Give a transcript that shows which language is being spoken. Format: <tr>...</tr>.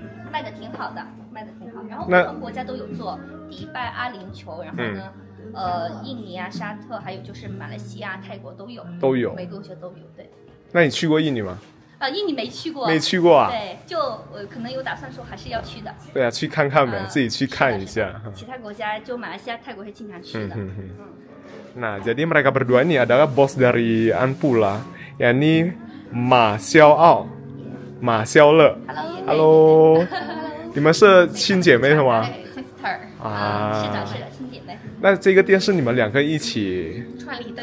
<zh>卖的挺好的，然后不同国家都有做，迪拜、阿联酋，然后呢，印尼啊、沙特，还有就是马来西亚、泰国都有，每个国家都有。对。那你去过印尼吗？印尼没去过。没去过啊？对，就可能有打算说还是要去的。对啊，去看看呗，自己去看一下。其他国家就马来西亚、泰国是经常去的。</zh> <id>Nah, jadi mereka berdua ini adalah bos dari Anpula, yakni Ma Xiaoao, Ma Xiaole.</id> <zh>Hello， 你们是亲姐妹是吗？Sister 是的，亲姐妹。那这个店是你们2个一起创立的？</zh>